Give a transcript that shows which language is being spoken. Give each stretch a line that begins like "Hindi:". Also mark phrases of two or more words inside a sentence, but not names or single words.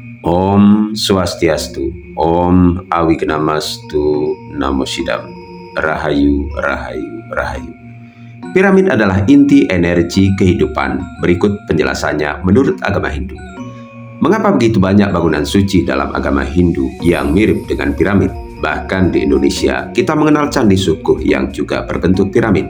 Sanskrit: Om Swastiastu, Om Awignamastu, Namo Sidam, Rahayu, Rahayu, Rahayu.
Indonesian: Piramid adalah inti energi kehidupan. Berikut penjelasannya menurut agama Hindu. Mengapa begitu banyak bangunan suci dalam agama Hindu yang mirip dengan piramid? Bahkan di Indonesia, kita mengenal candi Sukuh yang juga berbentuk piramid.